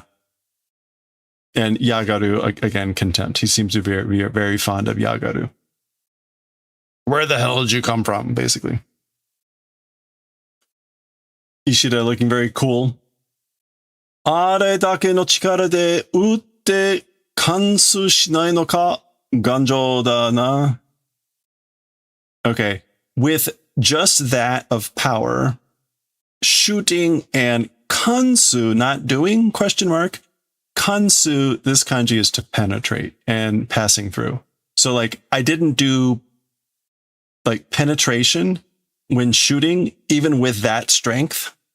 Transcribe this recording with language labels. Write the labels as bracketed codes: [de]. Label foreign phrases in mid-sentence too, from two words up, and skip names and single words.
[en] And Yagaru, again, contempt. He seems to be very fond of Yagaru. Where the hell did you come from, basically? Ishida looking very cool. [ja] あれだけの力で撃って貫通しないのか? 頑丈だな. [en] Okay. With just that of power, shooting, and kansu, not doing, question mark. Kansu, this kanji is to penetrate and passing through. So like I didn't do like penetration when shooting, even with that strength.